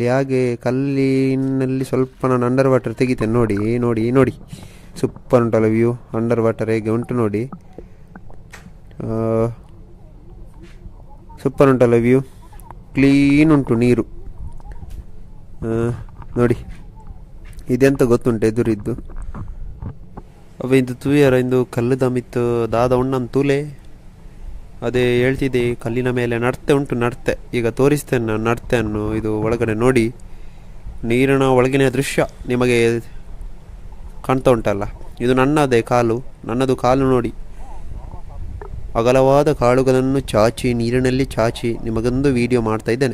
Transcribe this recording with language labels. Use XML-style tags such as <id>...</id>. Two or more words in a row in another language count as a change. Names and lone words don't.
<kn>ಹಾಗೆ ಕಲ್ಲಿನಲ್ಲಿ ಸ್ವಲ್ಪ ನಾನು</kn> <en>under water</en> <kn>ತೆಗಿತೇನೆ. ನೋಡಿ ಸೂಪರ್ ಉಂಟಲ್ಲ ವ್ಯೂ,</kn> <en>under water</en> <kn>ಹೇಗೆ ಉಂಟು ನೋಡಿ. ಸೂಪರ್ ಉಂಟಲ್ಲ ವ್ಯೂ, ಕ್ಲೀನ್ ಉಂಟು ನೀರು.</kn> <tcy>ನೋಡಿ, ಇದೆಂತ ಗೊತ್ತುಂಟು ಎದುರಿದ್ದು ಅವಿಂದು ತೂಯರ ಇಂದು ಕಲ್ಲು ದಮಿತ್ತು ದಾದ ಉಣ್ಣನ್ ತೂಲೆ.</tcy> <kn>ಅದೇ ಹೇಳ್ತಿದ್ದೆ, ಕಲ್ಲಿನ ಮೇಲೆ ನಡ್ತೆ ಉಂಟು, ನಡ್ತೆ ಈಗ ತೋರಿಸ್ತೇನೆ ನಾನು ನಡ್ತೆಯನ್ನು. ಇದು ಒಳಗಡೆ ನೋಡಿ, ನೀರಿನ ಒಳಗಿನ ದೃಶ್ಯ ನಿಮಗೆ ಕಾಣ್ತಾ ಉಂಟಲ್ಲ. ಇದು ನನ್ನದು ಕಾಲು ನೋಡಿ. ಅಗಲವಾದ ಕಾಳುಗಳನ್ನು ನೀರಿನಲ್ಲಿ ಚಾಚಿ ನಿಮಗೊಂದು ವಿಡಿಯೋ ಮಾಡ್ತಾ ಇದ್ದೇನೆ.</kn>